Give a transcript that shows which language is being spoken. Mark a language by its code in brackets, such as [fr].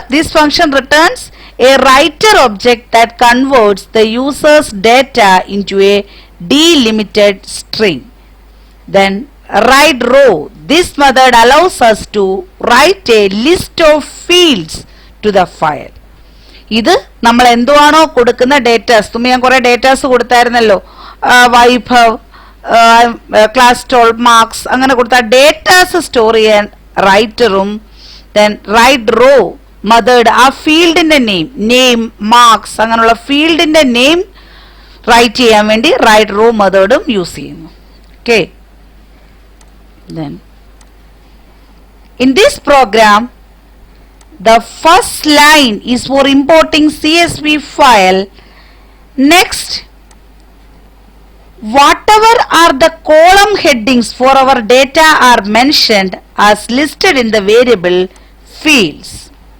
[en] This function returns a writer object that converts the user's data into a delimited string. Then write row. This method allows us to write a list of fields to the file. [ml] ഇത് നമ്മൾ എന്തുവാണോ കൊടുക്കുന്ന datas, തുമ്പി ഞാൻ കുറേ datas കൊടുത്തായിരുന്നല്ലോ, Vaibhav, class 12 marks, അങ്ങനെ കൊടുത്ത datas store ചെയ്യാൻ റൈറ്ററും then right raw method ആ ഫീൽഡിന്റെ നെയിം മാർക്സ് അങ്ങനെയുള്ള ഫീൽഡിന്റെ നെയിം റൈറ്റ് ചെയ്യാൻ വേണ്ടി റൈറ്റ് റോ മെത്തേഡും യൂസ് ചെയ്യുന്നു. [en] Okay, then in this program the first line is for importing CSV file. Next, whatever are the column headings for our data are mentioned as listed in the variable fields.